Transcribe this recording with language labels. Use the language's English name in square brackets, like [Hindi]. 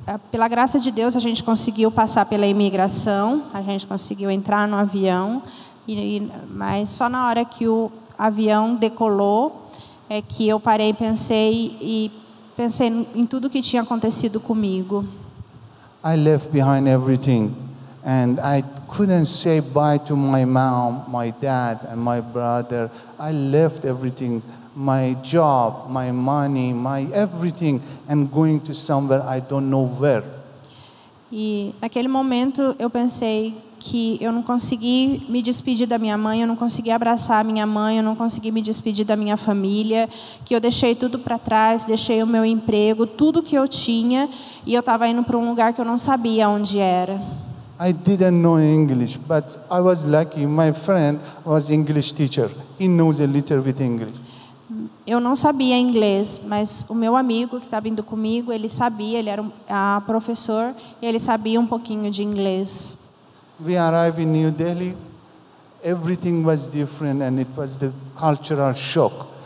[Portuguese] Pela graça de Deus, a gente conseguiu passar pela imigração, a gente conseguiu entrar no avião, mas só na hora que o avião decolou é que eu parei e pensei em tudo que tinha acontecido comigo. [English] I left behind everything, and I couldn't say bye to my mom, my dad, and my brother. I left everything. My job, my money, my everything, and going to somewhere I don't know where. [Portuguese] E naquele momento eu pensei que eu não consegui me despedir da minha mãe, eu não consegui abraçar a minha mãe, eu não consegui me despedir da minha família, que eu deixei tudo para trás, deixei o meu emprego, tudo que eu tinha, e eu estava indo para um lugar que eu não sabia onde era. [English] I didn't know English, but I was lucky. My friend was English teacher. He knows a little bit English. [Portuguese] Eu não sabia inglês, mas o meu amigo que estava indo comigo, ele sabia, ele era professor, e ele sabia um pouquinho de inglês. [English] We arrived in New Delhi. Everything was different, and it was the cultural shock.